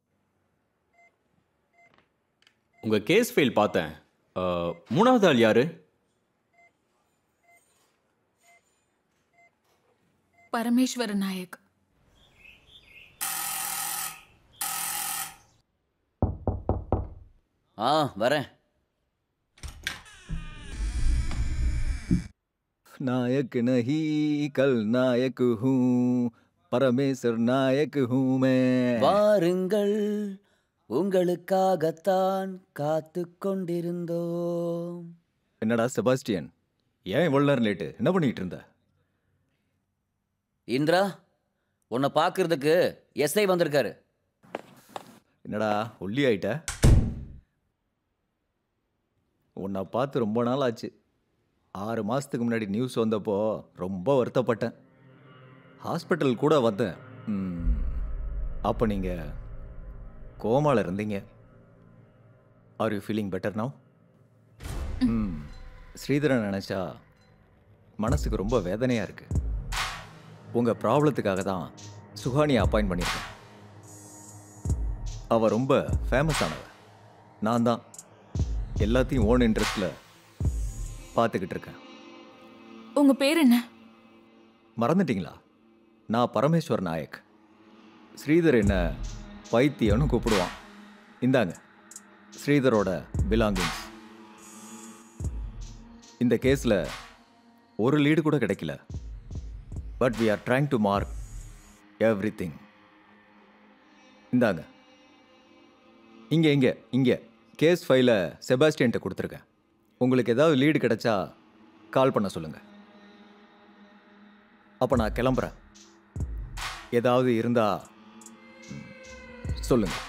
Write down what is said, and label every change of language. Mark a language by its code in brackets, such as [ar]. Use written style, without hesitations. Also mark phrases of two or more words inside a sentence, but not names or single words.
[ta] உங்க கேஸ் ஃபைல் பார்த்தேன். மூணாவது ஆள் யாரு? பரமேஸ்வர நாயக். வரேன். [hi] नायक नहीं कल नायक हूँ, परमेश्वर नायक हूँ मैं. [ta] வாருங்கள், உங்களுக்காகத்தான் காத்து கொண்டிருந்தோம். என்னடா செபாஸ்டியன், ஏன் இவ்வளோ நேரம் லேட்டு? என்ன பண்ணிட்டு இருந்த? இந்திரா, உன்னை பார்க்கறதுக்கு எஸ்ஐ வந்திருக்காரு. என்னடா ஒல்லி ஆயிட்ட? உன்னை பார்த்து ரொம்ப நாள் ஆச்சு. 6 மாதத்துக்கு முன்னாடி நியூஸ் வந்தப்போ ரொம்ப வருத்தப்பட்டேன். ஹாஸ்பிட்டல் கூட வந்தேன். அப்போ நீங்கள் கோமாவில் இருந்தீங்க. [en] Are you feeling better now? [ta] ஸ்ரீதரன் நினச்சா மனசுக்கு ரொம்ப வேதனையாக இருக்குது. உங்கள் ப்ராப்ளத்துக்காக தான் சுஹானியை அப்பாயிண்ட் பண்ணியிருக்கேன். அவள் ரொம்ப ஃபேமஸ் ஆனவ. நான் தான் எல்லாத்தையும் [en] own interestil [ta] பார்த்துக்கிட்டு இருக்கேன். உங்க பேர் என்ன? மறந்துட்டீங்களா? நான் பரமேஸ்வர் நாயக். ஸ்ரீதர் என்ன பைத்தியம்னு கூப்பிடுவான். இந்தாங்க ஸ்ரீதரோட பிலாங்கிங்ஸ். இந்த கேஸில் ஒரு லீடு கூட கிடைக்கல. [en] But we are trying to mark everything. [ta] இந்தாங்க. இங்கே கேஸ் ஃபைலை செபாஸ்டியன்ட்ட கொடுத்துருக்கேன். உங்களுக்கு ஏதாவது லீடு கிடைச்சா கால் பண்ண சொல்லுங்கள். அப்போ நான் கிளம்புறேன். ஏதாவது இருந்தா சொல்லுங்கள்.